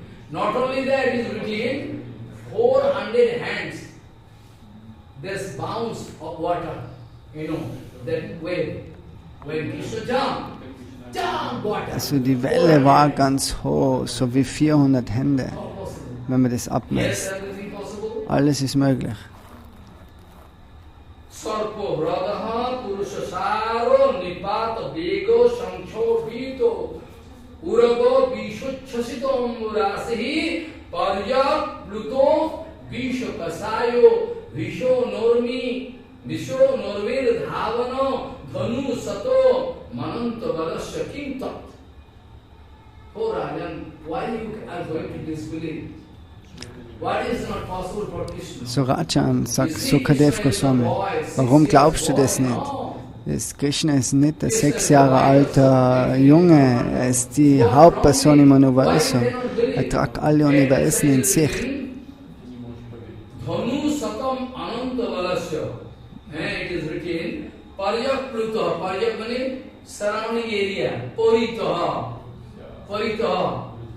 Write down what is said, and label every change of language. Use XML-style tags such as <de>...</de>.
<en>Not only that, it is written 400 hands. This bounce of water, that wave. When Krishna jump water.</en> <de>Also die Welle war ganz hoch, so wie 400 Hände, wenn man das abmisst. Alles ist möglich.</de> <sa>Sarpo Radha Purusha Saro Nipata Vego Shanksho Vito Urago Vishuchasito Murasihi Parya Pluto Visho Kasayo Visho Normi Visho Norvir Dhavano Dhanu Sato Mananta Balasya Kintat.</sa> <en>Oh Rajan, why you are going to disbelieve? What is not possible for Krishna?</en> <de>So Rajan, sagt Shukadev Goswami, warum glaubst du das nicht? Das Krishna ist nicht ein 6 Jahre alter Junge, er ist die Hauptperson im Universum. Er tragt alle Universen in sich.</de> <sa>Dhanu Satam Ananta Balasya.</sa> <en>It is written, Paryak Pluto, Paryak means surrounding area, Paritaha. Paritaha.</en>